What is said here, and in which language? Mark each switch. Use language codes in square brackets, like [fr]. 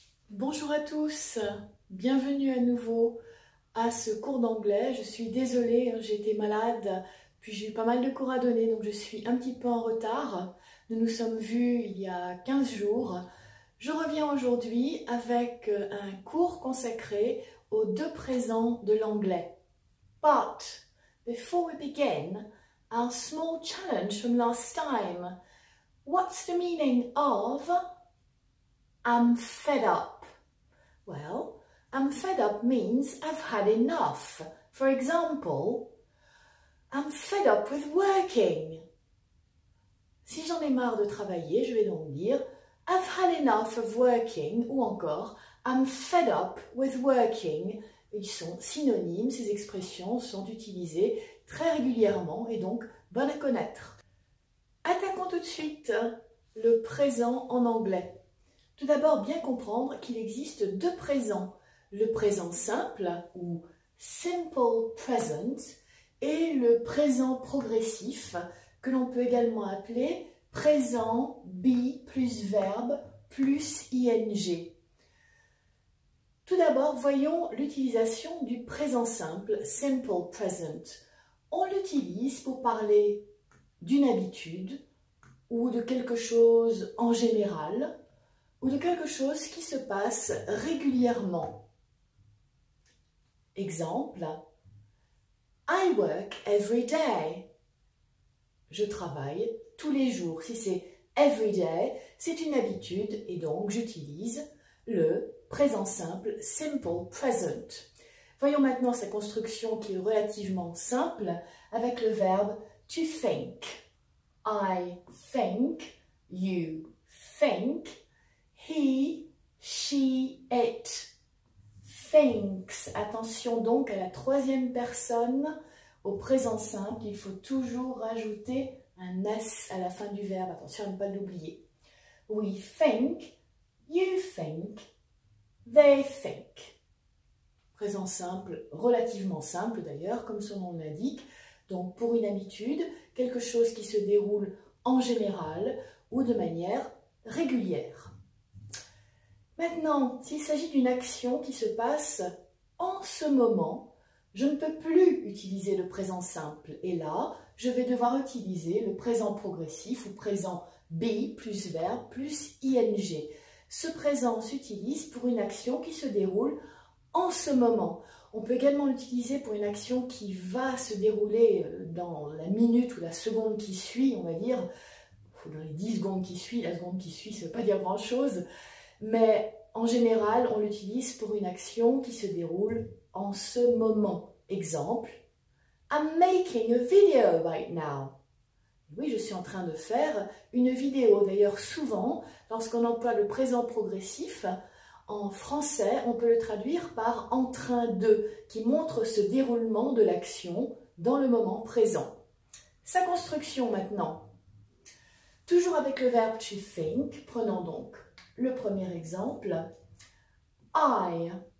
[fr] Bonjour à tous, bienvenue à nouveau à ce cours d'anglais. Je suis désolée, j'ai été malade, puis j'ai eu pas mal de cours à donner, donc je suis un petit peu en retard. Nous nous sommes vus il y a 15 jours. Je reviens aujourd'hui avec un cours consacré aux deux présents de l'anglais. [en] But before we begin, our small challenge from last time. What's the meaning of I'm fed up? Well, I'm fed up means I've had enough. For example, I'm fed up with working. [fr] Si j'en ai marre de travailler, je vais donc dire [en] I've had enough of working, [fr] ou encore [en] I'm fed up with working. [fr] Ils sont synonymes, ces expressions sont utilisées très régulièrement et donc bonnes à connaître. Attaquons tout de suite le présent en anglais. Tout d'abord, bien comprendre qu'il existe deux présents. Le présent simple, ou simple present, et le présent progressif, que l'on peut également appeler présent be plus verbe plus ing. Tout d'abord, voyons l'utilisation du présent simple, simple present. On l'utilise pour parler d'une habitude ou de quelque chose en général ou de quelque chose qui se passe régulièrement. [en] Exemple, I work every day. [fr] Je travaille tous les jours. Si c'est every day, c'est une habitude et donc j'utilise le présent simple, simple present. Voyons maintenant sa construction qui est relativement simple avec le verbe to think. [en] I think, you think, he, she, it thinks. [fr] Attention donc à la troisième personne. Au présent simple, il faut toujours rajouter un S à la fin du verbe. Attention à ne pas l'oublier. [en] We think, you think, they think. [fr] Présent simple, relativement simple d'ailleurs, comme son nom l'indique. Donc pour une habitude, quelque chose qui se déroule en général ou de manière régulière. Maintenant, s'il s'agit d'une action qui se passe en ce moment, je ne peux plus utiliser le présent simple. Et là, je vais devoir utiliser le présent progressif ou présent be plus verbe plus ing. Ce présent s'utilise pour une action qui se déroule en ce moment. On peut également l'utiliser pour une action qui va se dérouler dans la minute ou la seconde qui suit, on va dire, dans les 10 secondes qui suivent. La seconde qui suit, ça ne veut pas dire grand-chose, mais en général, on l'utilise pour une action qui se déroule en ce moment. [en] Exemple, I'm making a video right now. [fr] Oui, je suis en train de faire une vidéo. D'ailleurs, souvent, lorsqu'on emploie le présent progressif, en français, on peut le traduire par « en train de », qui montre ce déroulement de l'action dans le moment présent. Sa construction maintenant. Toujours avec le verbe to think, prenons donc le premier exemple. I.